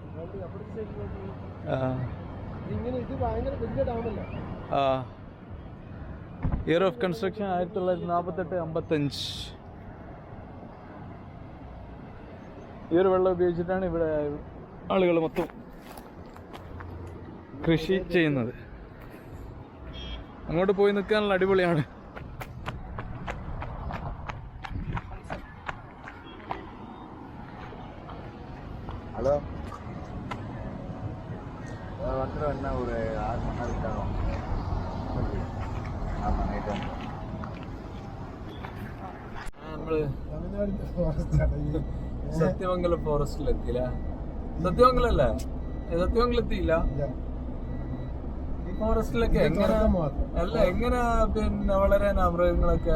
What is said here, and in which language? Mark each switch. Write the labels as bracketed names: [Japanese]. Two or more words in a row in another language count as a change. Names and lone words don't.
[English] year of construction 1948-55. [Malayalam] ഈ ഒരു വെള്ളം ഉപയോഗിച്ചിട്ടാണ് ഇവിടെ ആളുകൾ മൊത്തം കൃഷി ചെയ്യുന്നത്. അങ്ങോട്ട് പോയി നിൽക്കാനുള്ള അടിപൊളിയാണ്. [Tamil] ஹலோ வந்துடும் என்ன ஒரு 6 மணி நேரம் ஆகும். ஆமாம் நைட்டு [Malayalam] നമ്മള് സത്യമംഗലം ഫോറസ്റ്റിലെത്തിയില്ല. സത്യമംഗലല്ലേ? സത്യമംഗലെത്തിയില്ല. ഈ ഫോറസ്റ്റിലൊക്കെ എങ്ങനെ പിന്നെ വളരാനാ മൃഗങ്ങളൊക്കെ?